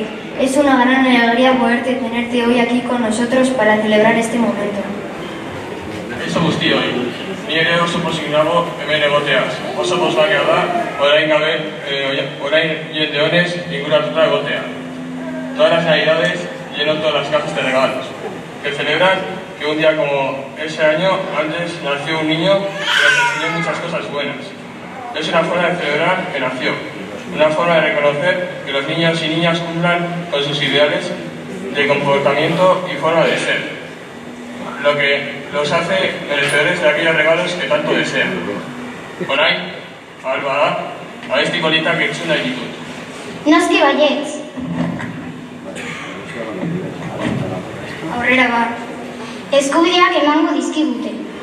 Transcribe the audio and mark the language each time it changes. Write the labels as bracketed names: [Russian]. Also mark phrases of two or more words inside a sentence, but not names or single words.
[Spanish] Es una gran alegría poderte tenerte hoy aquí con nosotros para celebrar este momento. [Basque] Kaixo guztioi, ni ere oso pozik nago hemen egoteaz. Oso pozgarria da, orain jende honez inguratuta egotea. [Spanish] Todas las navidades lleno todas las cajas de regalos, que celebran que un día como ese año antes nació un niño que nos enseñó muchas cosas buenas. Es una forma de celebrar que nació, una forma de reconocer que los niños y niñas cumplan con sus ideales de comportamiento y forma de ser, lo que los hace merecedores de aquellos regalos que tanto desean. [Basque] Orain, alba da, abesti politak entzun nahi ditut. Noski baietz. Aurrera ba. Eskubideak emango dizkigute.